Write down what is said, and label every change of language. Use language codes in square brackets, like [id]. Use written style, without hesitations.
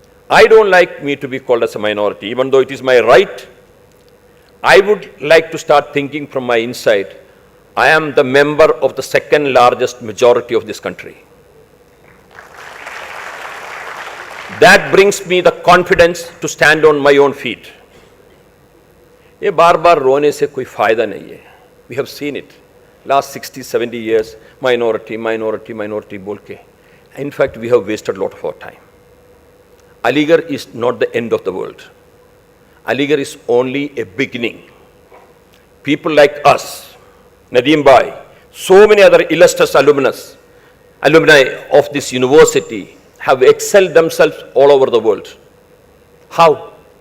[en] I don't like me to be called as a minority, even though it is my right. I would like to start thinking from my inside. I am the member of the second largest majority of this country. That brings me the confidence to stand on my own feet. [hi] ये बार-बार रोने से कोई फायदा नहीं है. [en] We have seen it. Last 60, 70 years, minority, minority, minority [hi] बोल के. [en] In fact, we have wasted a lot of our time. Aligarh is not the end of the world. Aligarh is only a beginning. People like us, Nadeem Bhai, so many other illustrious alumni of this university have excelled themselves all over the world. How?